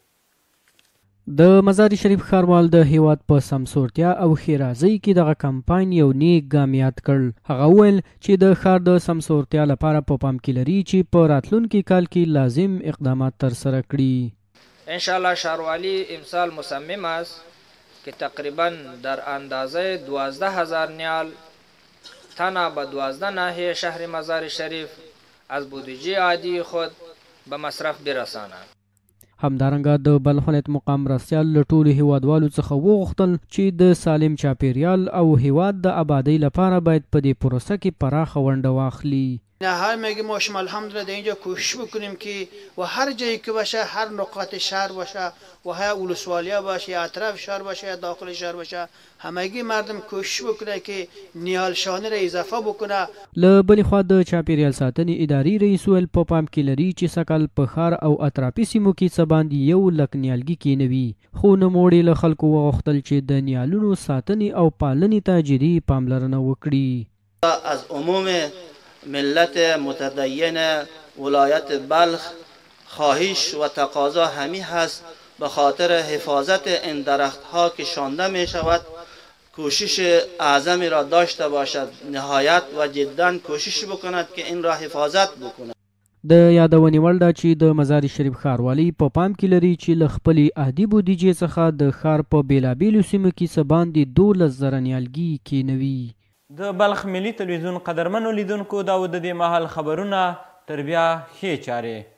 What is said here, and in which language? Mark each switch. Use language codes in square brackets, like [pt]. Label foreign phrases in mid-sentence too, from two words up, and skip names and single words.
[ps] د مزار شریف ښاروال د هیواد په سمسورتیا او ښېرازۍ کې دغه کمپاین یو نیک ګام یاد کړ. هغه وویل چې د ښار د سمسورتیا لپاره په پام کې لري چې په راتلونکي کال کې لازم اقدامات ترسره کړي. [fa] انشاءالله ښاروالي امسال مصمم است که تقریبا در اندازه 12,000 نیال تنها به 12 ناحیه شهر مزار شریف از بودجه عادی خود به مصرف برساند. [ps] همدارنګه د بلخ ولایت مقام مرستیال له ټولو هیوادوالو څخه وغوښتل چې د سالم چاپیریال او هیواد د آبادی لپاره باید په دې پروسه کې پراخه ونډه واخلي. [fa] هر میگه ما شما الحمدلله در اینجا کوشش بکنیم که و هر جایی که باشه، هر نقاط شهر باشه و های ولسوالیه باشه یا اطراف شهر باشه یا داخل شهر باشه، همگی مردم کوشش بکنه که نیالشانه را اضافه بکنه. [ps] له بلې خوا د چاپیریال ساتنې ادارې رئیس ویل په پام کې لري چې سږکال په ښار او اطرافي سیمو کې څه باندې 100,000 نیالګي کینوي. خو نوموړي له خلکو وغوښتل چې د نیالونو ساتنې او پالنې ته جدي پاملرنه وکړي. [fa] از عموم ملت متدین ولایت بلخ خواهش و تقاضا همی هست به خاطر حفاظت این درخت ها که شانده می شود کوشش اعظمی را داشته باشد، نهایت و جدا کوشش بکند که این را حفاظت بکند. [ps] د یادونې وړ ده چې د مزار شریف ښاروالۍ په پام کې لري چې له خپلې عادي بودیجې څخه د ښار په بېلابېلو سیمو کې څه باندې 12,000 نیالګي کینوي. د بلخ ملي تلویزیون قدرمنو لیدونکو دا و د دې مهال خبرونه، تر بیا ښې چارې.